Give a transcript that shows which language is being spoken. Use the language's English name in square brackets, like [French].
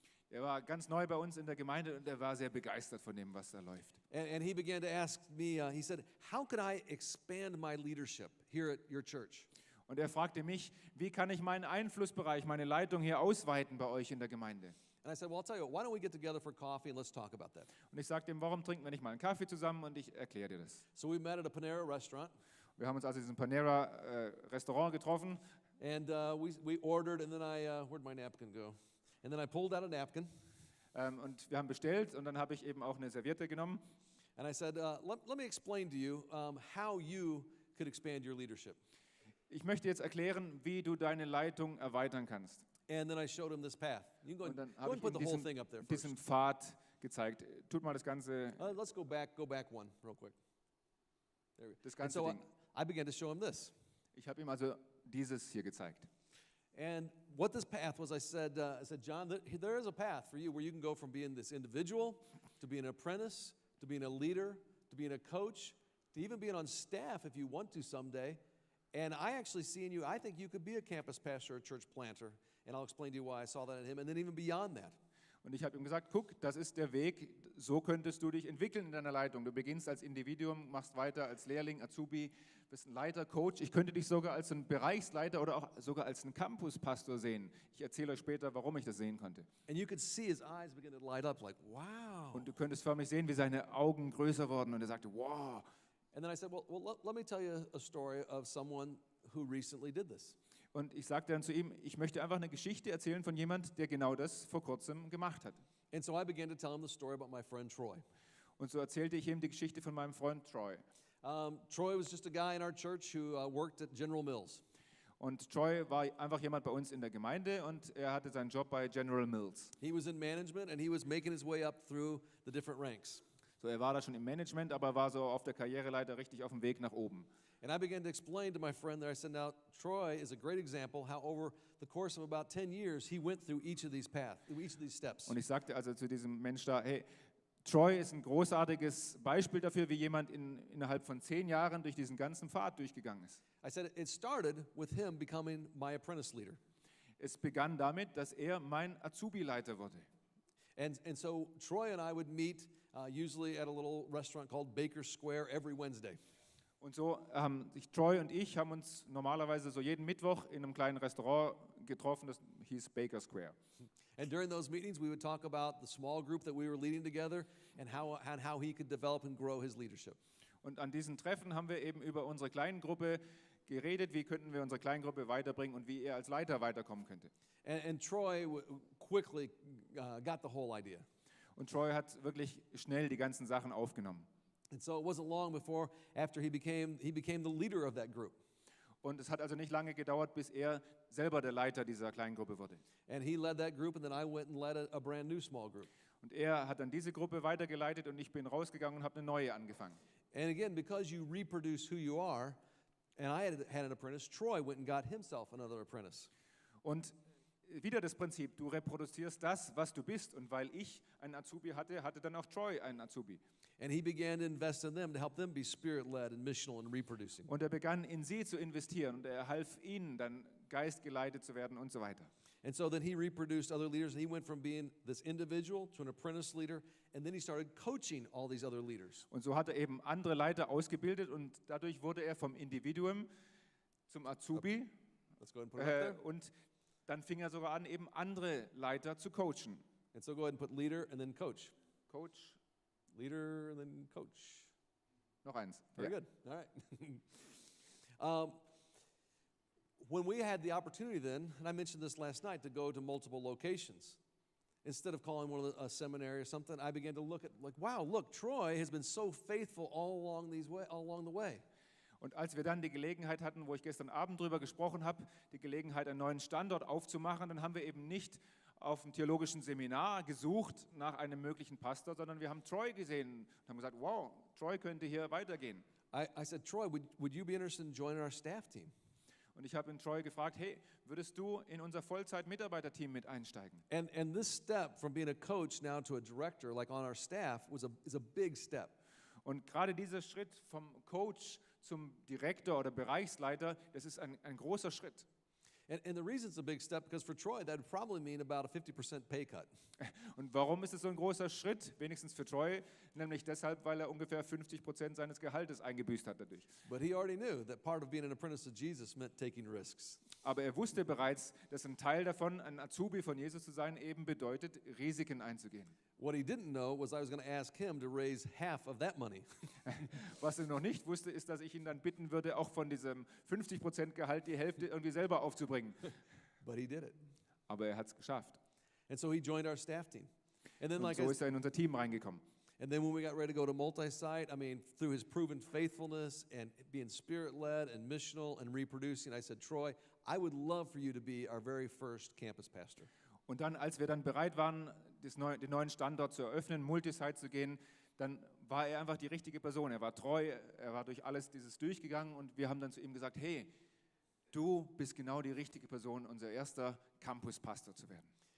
[German] Er war ganz neu bei uns in der Gemeinde und er war sehr begeistert von dem, was da läuft. [English] And he began to ask me, he said, how could I expand my leadership here at your church? [German] Und er fragte mich, wie kann ich meinen Einflussbereich, meine Leitung hier ausweiten bei euch in der Gemeinde? [English] And I said, well, I'll tell you what, why don't we get together for coffee and let's talk about that? [German] Und ich sagte ihm, warum trinken wir nicht mal einen Kaffee zusammen und ich erkläre dir das. [English] So we met at a Panera restaurant, [German] Wir haben uns also in diesem Panera-Restaurant getroffen [English] and we ordered, and then where'd my napkin go? And then I pulled out a napkin, [German] und wir haben bestellt und dann habe ich eben auch eine Serviette genommen. [English] and I said, let me explain to you how you could expand your leadership. [German] Ich möchte jetzt erklären, wie du deine Leitung erweitern kannst. [English] And then I showed him this path. You can [German] Und dann [English] go [German] habe [English] and [German] ich [English] put [German] ihm [English] the whole thing up there first. [German] diesen Pfad gezeigt. Tut mal das ganze, [English] Let's go back one real quick. There we go. [German] das [English] And [German] ganze [English] so [German] Ding. [English] I began to show him this. [German] Ich habe ihm also dieses hier gezeigt. [English] And what this path was, I said, John, there is a path for you where you can go from being this individual to being an apprentice, to being a leader, to being a coach, to even being on staff if you want to someday. And I actually see in you, I think you could be a campus pastor or a church planter. And I'll explain to you why I saw that in him. And then even beyond that. [German] Und ich habe ihm gesagt, guck, das ist der Weg, so könntest du dich entwickeln in deiner Leitung. Du beginnst als Individuum, machst weiter als Lehrling, Azubi, bist ein Leiter, Coach. Ich könnte dich sogar als einen Bereichsleiter oder auch sogar als einen Campuspastor sehen. Ich erzähle euch später, warum ich das sehen konnte. [English] And you could see his eyes begin to light up like, wow. [German] Und du könntest förmlich sehen, wie seine Augen größer wurden und er sagte, wow. [English] And then I said, well let me tell you a story of someone who recently did this. [German] Und ich sagte dann zu ihm, ich möchte einfach eine Geschichte erzählen von jemand, der genau das vor kurzem gemacht hat. [English] And so I began to tell him the story about my friend Troy. [German] Und so erzählte ich ihm die Geschichte von meinem Freund Troy. [English] Troy was just a guy in our church who worked at General Mills. [German] Und Troy war einfach jemand bei uns in der Gemeinde und er hatte seinen Job bei General Mills. [English] He was in management and he was making his way up through the different ranks. [German] So, er war da schon im Management, aber war so auf der Karriereleiter richtig auf dem Weg nach oben. [English] And I began to explain to my friend there, I said, now, Troy is a great example how over the course of about 10 years, he went through each of these paths, through each of these steps. [German] Und ich sagte also zu diesem Mensch da, hey, Troy ist ein großartiges Beispiel dafür, wie jemand innerhalb von 10 Jahren durch diesen ganzen Pfad durchgegangen ist. [English] I said, it started with him becoming my apprentice leader. [German] Es begann damit, dass er mein Azubi-Leiter wurde. [English] And so Troy and I would meet usually at a little restaurant called Baker Square every Wednesday. [German] Und so haben sich Troy und ich haben uns normalerweise so jeden Mittwoch in einem kleinen Restaurant getroffen, das hieß Baker Square. [English] And during those meetings, we would talk about the small group that we were leading together and how he could develop and grow his leadership. [German] Und an diesen Treffen haben wir eben über unsere kleinen Gruppe geredet, wie könnten wir unsere Kleingruppe weiterbringen und wie er als Leiter weiterkommen könnte. [English] And Troy quickly got the whole idea. [German] Und Troy hat wirklich schnell die ganzen Sachen aufgenommen. [English] And so it wasn't long before after he became the leader of that group. [German] Und es hat also nicht lange gedauert, bis er selber der Leiter dieser Kleingruppe wurde. [English] And he led that group, and then I went and led a brand new small group. [German] Und er hat dann diese Gruppe weitergeleitet und ich bin rausgegangen und habe eine neue angefangen. [English] And again, because you reproduce who you are, and I had an apprentice, Troy went and got himself another apprentice. [German] Und wieder das Prinzip, du reproduzierst das, was du bist. Und weil ich einen Azubi hatte, hatte dann auch Troy einen Azubi. [English] And he began to invest in them to help them be spirit-led and missional and reproducing. [German] Und er begann in sie zu investieren und er half ihnen dann geistgeleitet zu werden und so weiter. [English] And so then he reproduced other leaders. He went from being this individual to an apprentice leader, and then he started coaching all these other leaders. [German] Und so hat er eben andere Leiter ausgebildet und dadurch wurde er vom Individuum zum Azubi. [English] Let's go ahead and put it up there. [German] Und dann fing er sogar an, eben andere Leiter zu coachen. [English] And so go ahead and put leader and then coach. [German] Coach, [English] Leader and then coach. [German] noch eins. [English] Very [German] Ja. [English] good. All right. When we had the opportunity then, and I mentioned this last night, to go to multiple locations, instead of calling one of a seminary or something, I began to look at wow, look, Troy has been so faithful all along the way. [German] Und als wir dann die Gelegenheit hatten, wo ich gestern Abend drüber gesprochen habe, die Gelegenheit, einen neuen Standort aufzumachen, dann haben wir eben nicht auf dem theologischen Seminar gesucht nach einem möglichen Pastor, sondern wir haben Troy gesehen und haben gesagt, wow, Troy könnte hier weitergehen. [English] I said, Troy, would you be interested in joining our staff team? [German] Und ich habe ihn Troy gefragt, hey, würdest du in unser Vollzeit-Mitarbeiterteam mit einsteigen? [English] And this step from being a coach now to a director, like on our staff, is a big step. [German] Und gerade dieser Schritt vom Coach zum Direktor oder Bereichsleiter, das ist ein großer Schritt. [English] And the reason it's a big step, because for Troy, that would probably mean about a 50% pay cut. [German] Und warum ist es so ein großer Schritt? Wenigstens für Troy, nämlich deshalb, weil er ungefähr 50% seines Gehaltes eingebüßt hat dadurch. [English] But he already knew that part of being an apprentice of Jesus meant taking risks. [German] Aber er wusste bereits, dass ein Teil davon, ein Azubi von Jesus zu sein, eben bedeutet, Risiken einzugehen. [English] What he didn't know was I was going to ask him to raise half of that money. [German] Was er noch nicht wusste, ist, dass ich ihn dann bitten würde, auch von diesem 50% Gehalt die Hälfte irgendwie selber aufzubringen. [English] But he did it. [German] Aber er hat es geschafft. [English] And so he joined our staff team. And then, [German] Und [English] like [German] so ist er in unser Team reingekommen. [English] and then when we got ready to go to multi-site, I mean, through his proven faithfulness and being spirit-led and missional and reproducing, I said, Troy, I would love for you to be our very first campus pastor. [German] Und dann, als wir dann bereit waren, den neuen Standort zu eröffnen, Multisite zu gehen, dann war er einfach die richtige Person. Er war treu, er war durch alles dieses durchgegangen und wir haben dann zu ihm gesagt, hey, du bist genau die richtige Person, unser erster Campuspastor zu werden.